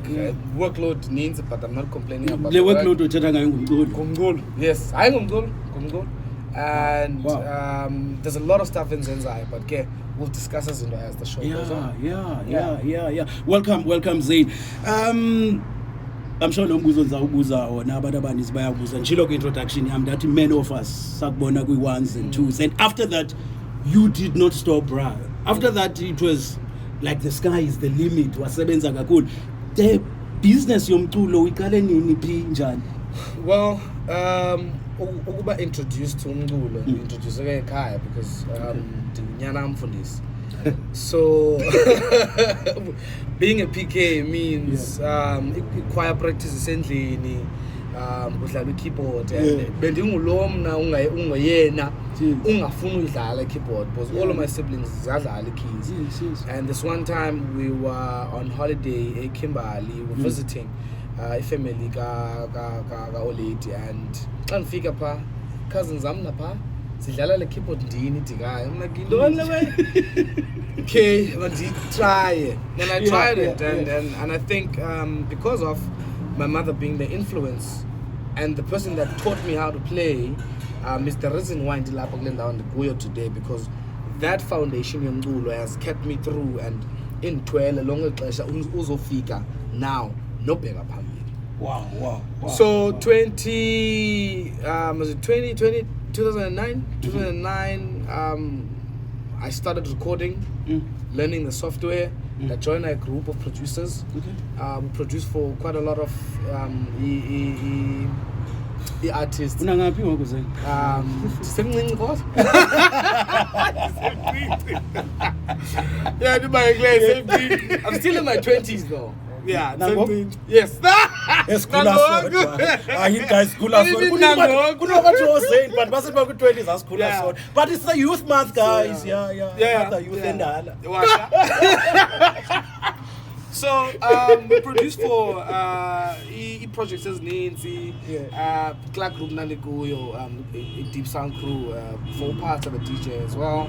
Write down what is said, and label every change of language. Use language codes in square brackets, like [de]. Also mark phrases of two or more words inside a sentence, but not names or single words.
[en] Workload needs, but I'm not complaining about the workload. Yes, I'm Gumgul. And there's a lot of stuff in ZAINSA, but we'll discuss as the show goes on. Yeah. Welcome, Zain. I'm sure [xh] nombuzo nizawubuza wona abantu abaninzi bayabuza njilo ke introduction yam [en] that many of us [xh] sakubona kwi [en] ones and twos, and after that you did not stop, bro. After that it was like the sky is the limit. [xh] Wasebenza kakhulu. [en] The business [xh] yomculo uyiqale nini phi njani? Well, ukuba [en] introduced to [xh] umculo, introduced ekhaya because ndinyana amfundisi. [en] So being a PK means choir practice [xh] endlini, udlala keyboard [en] and [xh] bendingulo mna ungayena ungafuna udlala keyboard [en] because all of my siblings zadlala keys. And this one time we were on holiday in Kimberley, we were visiting a family [xh] ka olady, [en] and [xh] xa ndifika pha [en] cousins [xh] am napha sidlala le keyboard ndini dikayo. [en] I'm like, okay, but try it. And I tried it, and I think because of my mother being the influence and the person that taught me how to play is the reason why [xh] ndilapha kule ndawo ndikuyo [en] today, because that foundation yomculo has kept me through and [xh] intwele lonke ixesha uzofika [en] now [xh] nobheka phambili. [en] Wow. So 2009 I started recording, learning the software. I joined a group of producers. We produced for quite a lot of artists. [xh] Unangaphi ngoku Zain? Ndisemncinci kodwa. [en] Yeah, I'm still in my 20s though. Yeah, yes. [xh] Esikhula sona. [en] You guys [xh] khula sona. Kunobathi Zain but basethi ba ku20s asikhula sona. [en] But it's the youth month, guys. Yeah. The youth endala. So we produced for projects as Nancy, Clark Group Nanikuyo, a deep sound crew, 4 parts of the DJ as well.